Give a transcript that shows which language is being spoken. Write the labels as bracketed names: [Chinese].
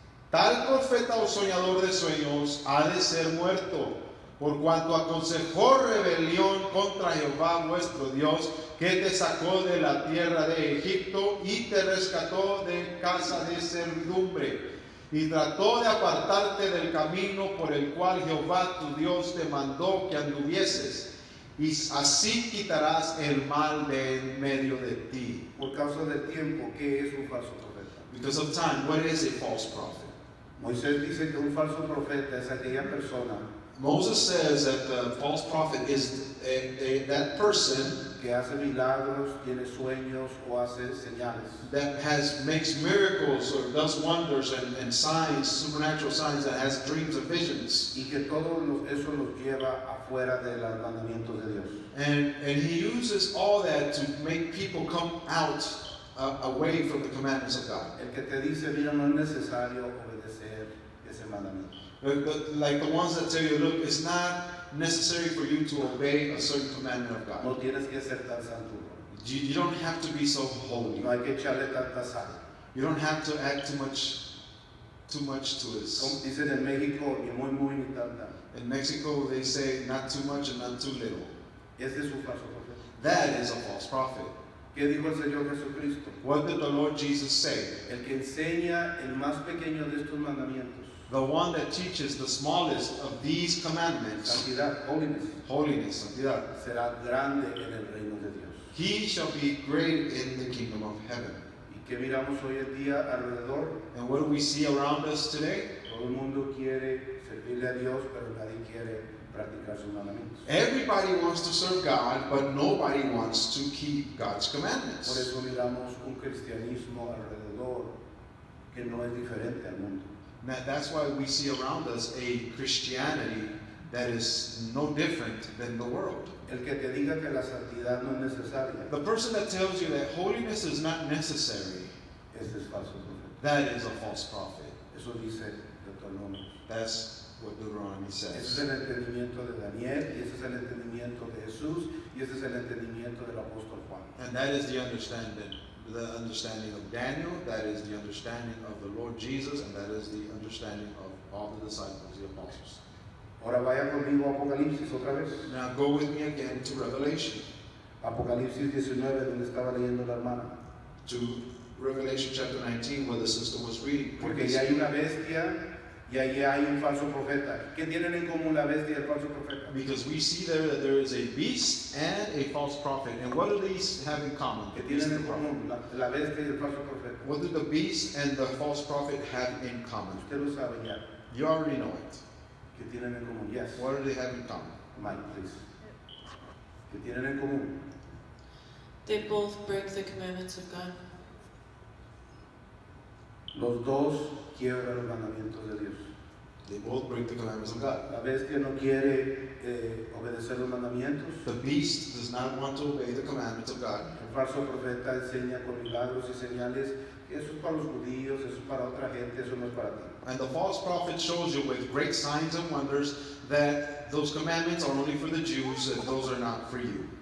[Spanish] Tal profeta o soñador de sueños ha de ser muerto, por cuanto aconsejó rebelión contra Jehová vuestro Dios, que te sacó de la tierra de Egipto y te rescató de casa de servidumbre, y trató de apartarte del camino por el cual Jehová tu Dios te mandó que anduvieses, y así quitarás el mal de en medio de ti. Por causa del tiempo, ¿qué es un falso profeta? [English] Because of time, what is a false prophet? [Spanish] Moisés dice que un falso profeta es aquella persona [English] Moses says that the false prophet is that person [Spanish] que hace milagros, tiene sueños o hace señales. [English] that makes miracles or does wonders and signs, supernatural signs, that has dreams and visions. [Spanish] Y que eso los lleva afuera de los mandamientos de Dios. [English] And he uses all that to make people come out away from the commandments of God. [Spanish] El que te dice, mira, no es necesario obedecer ese mandamiento. [English] Like the ones that tell you, look, it's not necessary for you to obey a certain commandment of God. [Spanish] No tienes que ser tan santo. [English] You don't have to be so holy. [Spanish] No hay que echarle tanta sal. [English] You don't have to add too much to [Spanish] Como [English] it. [Spanish] dicen en México, ni muy, muy, ni tanta. [English] In Mexico, they say not too much and not too little. [Spanish] Ese es un falso profeta. [English] That is a false prophet. [Spanish] ¿Qué dijo el Señor Jesucristo? [English] What did the Lord Jesus say? [Spanish] El que enseña el más pequeño de estos mandamientos, [English] The one that teaches the smallest of these commandments, [Spanish] santidad, [English] holiness, holiness, [Spanish] santidad, será grande en el reino de Dios. [English] he shall be great in the kingdom of heaven. [Spanish] ¿Y qué miramos hoy en día alrededor? [English] And what do we see around us today? [Spanish] Todo el mundo quiere servirle a Dios, pero nadie quiere practicar sus mandamientos. [English] Everybody wants to serve God, but nobody wants to keep God's [Spanish] Por [English] commandments. [Spanish] eso miramos un cristianismo alrededor que no es diferente al mundo. [English] That's why we see around us a Christianity that is no different than the world. [Spanish] El que te diga que la santidad no es necesaria, [English] The person that tells you that holiness is not necessary, [Spanish] ese es falso profeta. [English] that is a false prophet. [Spanish] Eso dice Deuteronomio. [English] That's what Deuteronomy [Spanish] Ese es [English] says. [Spanish] el entendimiento de Daniel, y ese es el entendimiento de Jesús, y ese es el entendimiento del apóstol Juan. [English] And that is the understanding of Daniel, that is the understanding of the Lord Jesus, and that is the understanding of all the disciples, the apostles. [Spanish] Ahora vaya conmigo a Apocalipsis otra vez. [English] Now go with me again to Revelation, [Spanish] Apocalipsis 19, donde estaba leyendo la hermana. [English] to Revelation chapter 19, where the sister was reading. [Spanish] Porque ya hay una bestia y allí hay un falso profeta. ¿Qué tienen en común la bestia y el falso profeta? [English] Because we see there that there is a beast and a false prophet. And what do these have in common? [Spanish] ¿Qué [English] The beast [Spanish] tienen [English] and [Spanish] en [English] the prophet. [Spanish] común la bestia y el falso profeta? [English] What do the beast and the false prophet have in common? [Spanish] Usted lo sabe ya. [English] You already know it. [Spanish] ¿Qué tienen en común? Yes. [English] What do they have in common? Mike, please. [Spanish] ¿Qué tienen en común? [English] They both break the commandments of God. [Spanish] Los dos quiebran los mandamientos de Dios. [English] They both break the commandments of God. [Spanish] La bestia no quiere obedecer los mandamientos. [English] The beast does not want to obey the commandments of God. [Spanish] El falso profeta enseña con milagros y señales que eso es para los judíos, eso es para otra gente, eso no es para ti. [English] And the false prophet shows you with great signs and wonders that those commandments are only for the Jews and those are not for you.